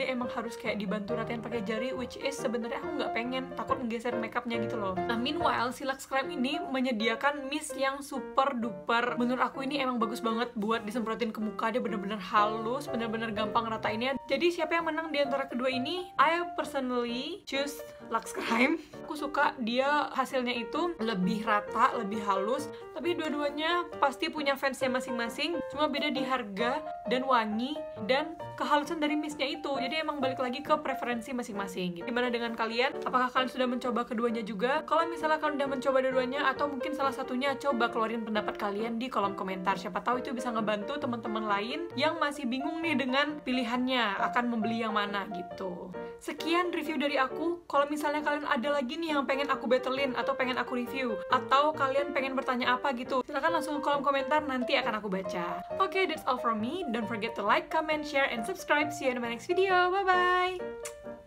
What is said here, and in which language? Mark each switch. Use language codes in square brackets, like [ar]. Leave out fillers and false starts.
[id] Jadi emang harus kayak dibantu ratain pakai jari, [en] which is [id] sebenarnya aku nggak pengen, takut ngegeser makeupnya gitu loh. Nah, [en] meanwhile [id] si Lux Crime ini menyediakan mist yang [en] super duper, [id] menurut aku ini emang bagus banget buat disemprotin ke muka. Dia bener-bener halus, bener-bener gampang ratainnya. Jadi siapa yang menang di antara kedua ini? [en] I personally choose Lux Crime. [id] Aku suka dia hasilnya itu lebih rata, lebih halus, tapi dua-duanya pasti punya fansnya masing-masing, cuma beda di harga dan wangi dan kehalusan dari mistnya itu. Jadi emang balik lagi ke preferensi masing-masing. Gimana dengan kalian? Apakah kalian sudah mencoba keduanya juga? Kalau misalnya kalian udah mencoba dua-duanya atau mungkin salah satunya, coba keluarin pendapat kalian di kolom komentar. Siapa tahu itu bisa ngebantu teman-teman lain yang masih bingung nih dengan pilihannya akan membeli yang mana gitu. Sekian review dari aku. Kalau misalnya kalian ada lagi nih yang pengen aku battlein atau pengen aku review, atau kalian pengen bertanya apa gitu, silahkan langsung ke kolom komentar, nanti akan aku baca. [en] Oke, that's all from me. Don't forget to like, comment, share, and subscribe. See you in my next video. Bye-bye!